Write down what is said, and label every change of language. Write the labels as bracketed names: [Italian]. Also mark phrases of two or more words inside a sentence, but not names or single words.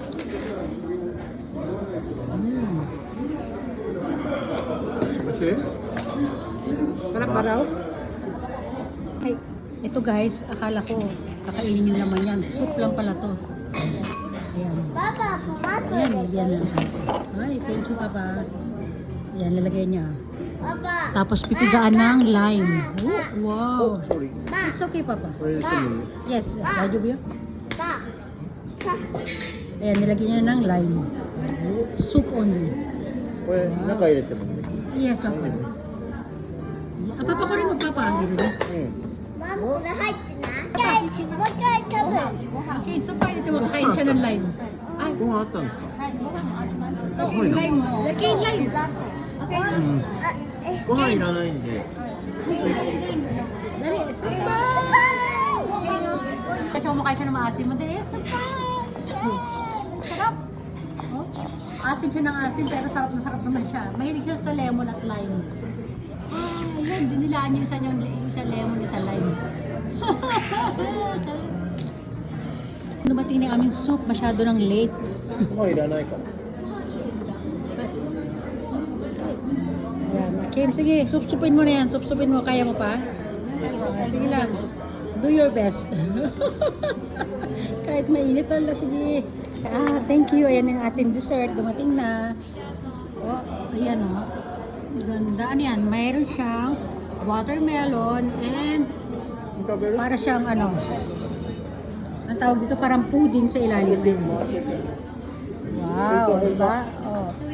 [Filipino] Sarap ba raw? Ay, ito guys, akala ko kakainin yung laman yan. Soup lang pala to. Ayan. Papa, tomato. Ayan, yan lang. Ay, [English] thank you [Filipino] Papa. Ayan, lalagay niya. Papa. Tapos pipigaan ng lime. [English] Oh, wow. [Filipino] Ma. [English] It's okay Papa. [Filipino] Pa. Yes, radyo ba yun? Pa. Pa. Ayan, nilagyan niya ng lime. [English] Soup only. Yes, Papa. [Filipino] Papa ko rin magpapahangin rin. Mama, lahat na. [English] Guys, what guys cover? [Filipino] Okay, so pa ito makakain siya ng lime. Ay, okay, lime. Lagay yung lime. Okay. [Japanese] ご飯いらないんで。 [Filipino] Dali, supay! Kasi kumakain siya ng maasim mo. Dali, supay! Sarap! Oh, asim siya ng asim, pero sarap na sarap naman siya. Mahilig siya sa lemon at lime. Yan, dinilaan niyo isa lemon, isa lime. Dumating na aming soup, masyado ng late. [Japanese] ご飯いらないから。 [Filipino] Ayan, Kim, sige, supsupin mo na yan. Supsupin mo, kaya mo pa? Sige lang. [English] Do your best. [Filipino] Kahit mainit pala, sige. [English] Thank you. [Filipino] Ayan yung ating dessert. Dumating na. Oh, ayan oh. Ganda. Ano yan? Mayroon siyang watermelon and para siyang ano. Ang tawag dito parang pudding sa ilalim. Wow, diba? Oh.